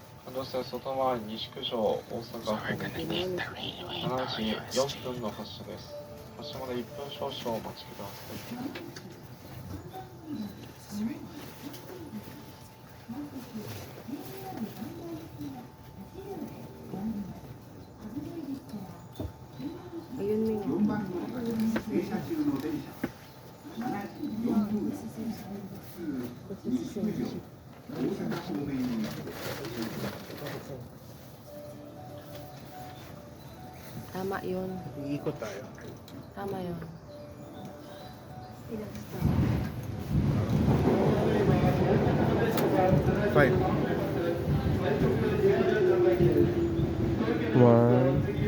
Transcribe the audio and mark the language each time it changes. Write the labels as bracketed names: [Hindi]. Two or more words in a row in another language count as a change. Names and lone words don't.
[Japanese] 路線外回り西九条大阪方面7時4分の発車です。発車まで1分少々お待ちください。 [Filipino] Ayun mo yun. [Japanese] 4 番乗り場です。停車中の電車7時4分発西九条大阪方面に [Filipino] Tama yun. Iikot tayo. Tama yun. [English] Five. One.